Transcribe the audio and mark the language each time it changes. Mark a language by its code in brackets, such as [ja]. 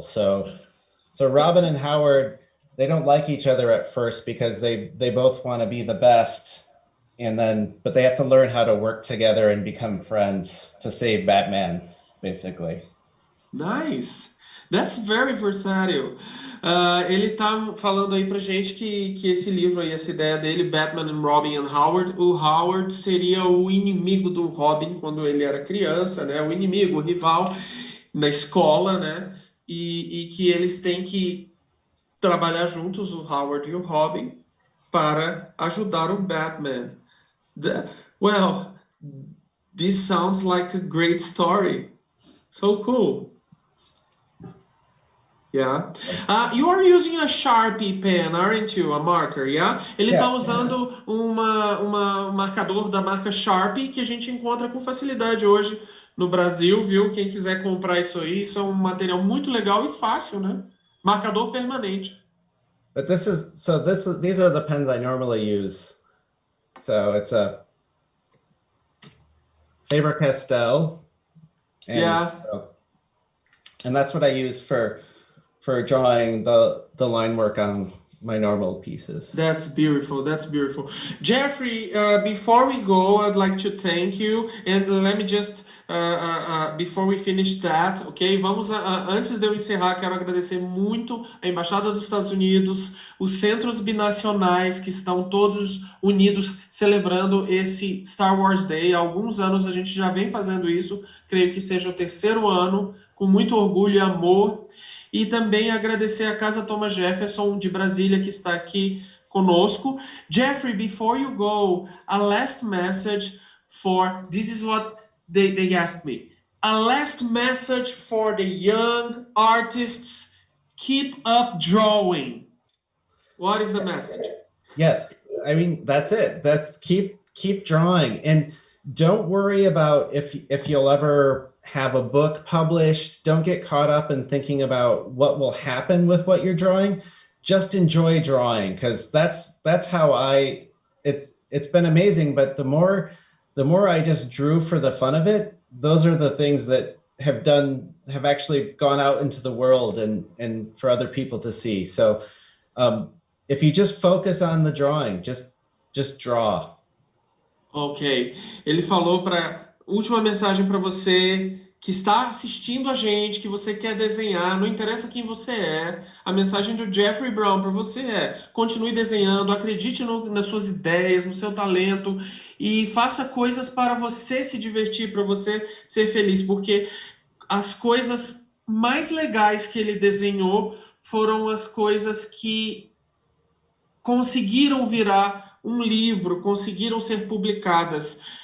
[en] So Robin and Howard, they don't like each other at first because they both want to be the best, but they have to learn how to work together and become friends to save Batman, basically. Nice. That's very versatile. [pt] Ele tá falando aí pra gente que esse livro aí, essa ideia dele, Batman and Robin and Howard, o Howard seria o inimigo do Robin quando ele era criança, né? O inimigo, o rival na escola, né? E que eles têm que trabalhar juntos, o Howard e o Robin, para ajudar o Batman. [en] Well, this sounds like a great story. So cool. Yeah. You are using a Sharpie pen, aren't you? A marker, yeah? [pt] Ele está usando um marcador da marca Sharpie que a gente encontra com facilidade hoje no Brasil, viu? Quem quiser comprar isso aí, isso é um material muito legal e fácil, né? Marcador permanente. [en] But these are the pens I normally use. So it's a Faber-Castell. Yeah. And that's what I use for drawing the line work on my normal pieces. That's beautiful. That's beautiful. Jeffrey, before we go, I'd like to thank you. And let me just, before we finish that, ok? [pt] Antes de eu encerrar, quero agradecer muito a Embaixada dos Estados Unidos, os Centros Binacionais, que estão todos unidos celebrando esse Star Wars Day. Há alguns anos a gente já vem fazendo isso, creio que seja o 3º ano, com muito orgulho e amor. E também agradecer a Casa Thomas Jefferson de Brasília, que está aqui conosco. [en] Jeffrey, before you go, a last message this is what they asked me. A last message for the young artists, keep up drawing. What is the message? Yes, I mean, that's it. That's keep drawing. And don't worry about if you'll ever have a book published. Don't get caught up in thinking about what will happen with what you're drawing. Just enjoy drawing, because that's how it's been amazing. But the more I just drew for the fun of it, those are the things that have actually gone out into the world and for other people to see. So if you just focus on the drawing, just draw. Ok. [pt] Ele falou última mensagem para você que está assistindo a gente, que você quer desenhar, não interessa quem você é. A mensagem do Jeffrey Brown para você é: continue desenhando, acredite nas suas ideias, no seu talento e faça coisas para você se divertir, para você ser feliz, porque as coisas mais legais que ele desenhou foram as coisas que conseguiram virar um livro, conseguiram ser publicadas.